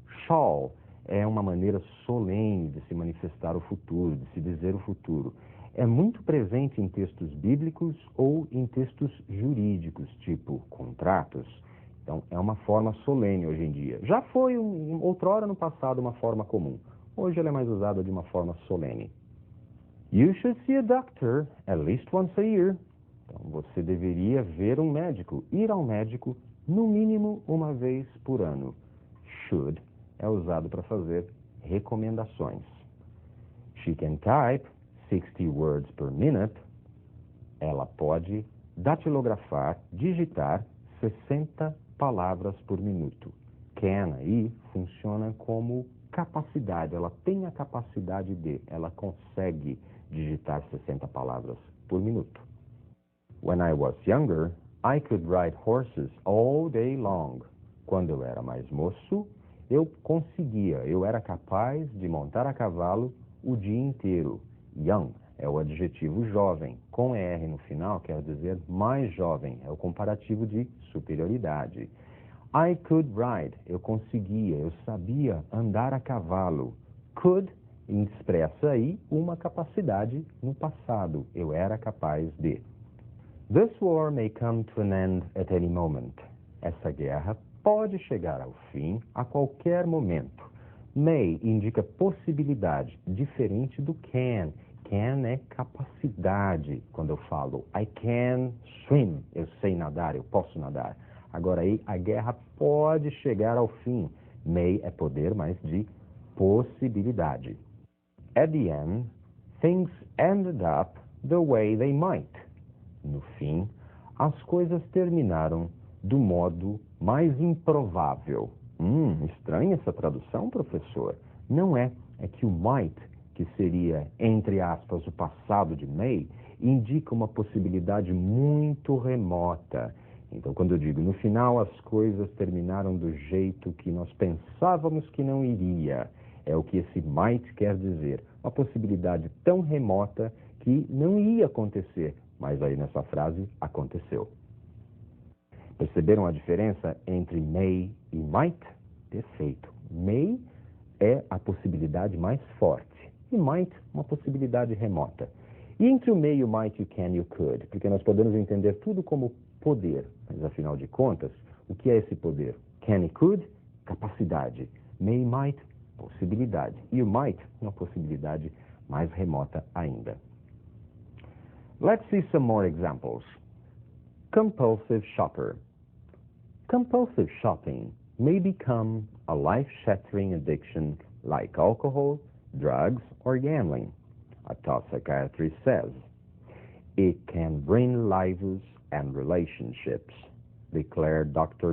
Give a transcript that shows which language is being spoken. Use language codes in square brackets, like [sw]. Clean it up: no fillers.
[pt] Shall é uma maneira solene de se manifestar o futuro, de se dizer o futuro. É muito presente em textos bíblicos ou em textos jurídicos, tipo contratos. Então, é uma forma solene hoje em dia. Já foi, outrora no passado, uma forma comum. Hoje ela é mais usada de uma forma solene. [en] You should see a doctor at least once a year. [pt] Então, você deveria ver um médico, ir ao médico, no mínimo uma vez por ano. Should é usado para fazer recomendações. [en] She can type 60 words per minute. [pt] Ela pode datilografar, digitar 60 palavras por minuto. Can aí funciona como capacidade. Ela tem a capacidade de, ela consegue digitar 60 palavras por minuto. [en] When I was younger, I could ride horses all day long. [pt] Quando eu era mais moço, eu era capaz de montar a cavalo o dia inteiro. Young é o adjetivo jovem. Com R no final quer dizer mais jovem. É o comparativo de superioridade. [en] I could ride. [pt] Eu conseguia, eu sabia andar a cavalo. Could expressa aí uma capacidade no passado. Eu era capaz de. [en] This war may come to an end at any moment. [pt] Essa guerra pode chegar ao fim a qualquer momento. May indica possibilidade, diferente do can. Can é capacidade. Quando eu falo [en] I can swim, [pt] eu sei nadar, eu posso nadar. Agora aí, a guerra pode chegar ao fim. May é poder, mas de possibilidade. [en] At the end, things ended up the way they might. [pt] No fim, as coisas terminaram do modo mais improvável. Estranha essa tradução, professor? Não é. É que o might, que seria, entre aspas, o passado de may, indica uma possibilidade muito remota. Então, quando eu digo, no final as coisas terminaram do jeito que nós pensávamos que não iria, é o que esse might quer dizer. Uma possibilidade tão remota que não ia acontecer, mas aí nessa frase aconteceu. Perceberam a diferença entre may e might? Perfeito. May é a possibilidade mais forte e might uma possibilidade remota. E entre o may, o might, o can e o could? Porque nós podemos entender tudo como poder, mas afinal de contas, o que é esse poder? Can e could, capacidade. May e might, possibilidade. E o might, uma possibilidade mais remota ainda. [en] Let's see some more examples. Compulsive shopper. Compulsive shopping may become a life-shattering addiction like alcohol, drugs, or gambling. A top psychiatrist says, it can ruin lives and relationships, declared Dr.